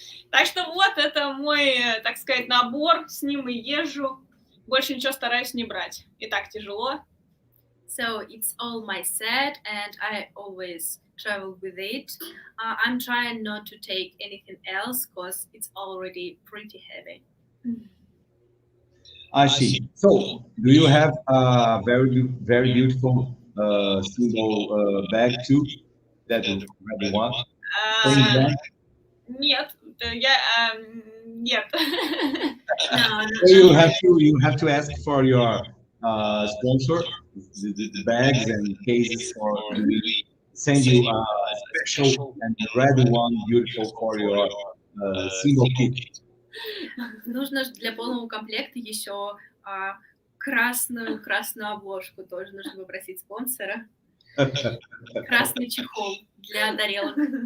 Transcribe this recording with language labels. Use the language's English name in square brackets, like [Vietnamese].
[Russian] Так что вот, это мой, так сказать, набор. С ним и езжу. Больше ничего стараюсь не брать. И так тяжело. [English] So it's all my set, and I always travel with it. I'm trying not to take anything else because it's already pretty heavy. I see. So, do you have a very beautiful single bag too? That red one? Same brand? [Russian] Нет, я... Нет. [English] No, So you have to ask for your sponsor the bags and cases, or we send you a special and red one, beautiful for your single kit. [Russian] нужно для полного комплекта еще красную обложку. Тоже нужно попросить спонсора. Красный чехол для тарелок.